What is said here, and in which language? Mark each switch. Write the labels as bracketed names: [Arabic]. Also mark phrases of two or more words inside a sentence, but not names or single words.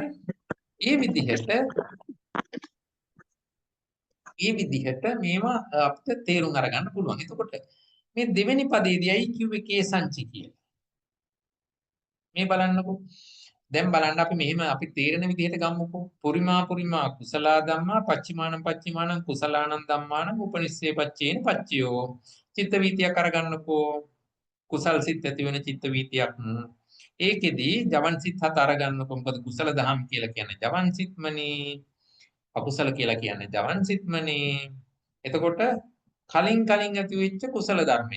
[Sinhala] ඒ විදිහට මේවා අපිට තේරුම් අරගන්න පුළුවන්. එතකොට මේ දෙවෙනි පදයේදී අයි කිව්වේ කේ සංචි කියලා. මේ බලන්නකෝ. දැන් බලන්න අපි මෙහෙම අපි තේරෙන විදිහට ගමුකෝ. [Pali] පුරිමා කුසලා ධම්මා පච්චිමානං කුසලානං ධම්මානං උපනිස්සේ පච්චේන පච්චයෝ. [Sinhala] චිත්ත වීතියක් අරගන්නකෝ. කුසල් සිත් ඇති වෙන චිත්ත වීතියක්. ඒකෙදී ජවන් සිත් හත අරගන්නකෝ. මොකද කුසල දහම් කියලා කියන්නේ ජවන් සිත්මනේ. අකුසල කියලා කියන්නේ ජවන් සිත්මනේ. එතකොට කලින් ඇති වෙච්ච කුසල ධර්මය.